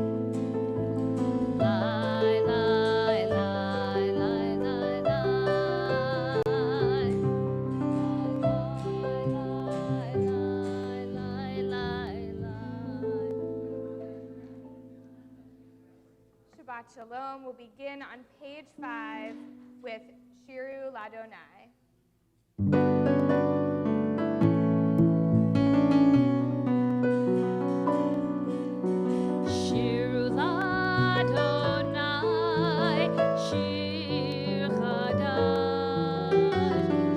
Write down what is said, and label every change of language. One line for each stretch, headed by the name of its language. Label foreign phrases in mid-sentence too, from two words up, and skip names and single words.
Hebrew: Lie, lie, lie, lie, lie, lie. Lie, lie, lie, lie. Shabbat Shalom
English: will begin on page 5 with Shiru Ladonai.
Hebrew: Shiru Ladonai, Shir Chadash.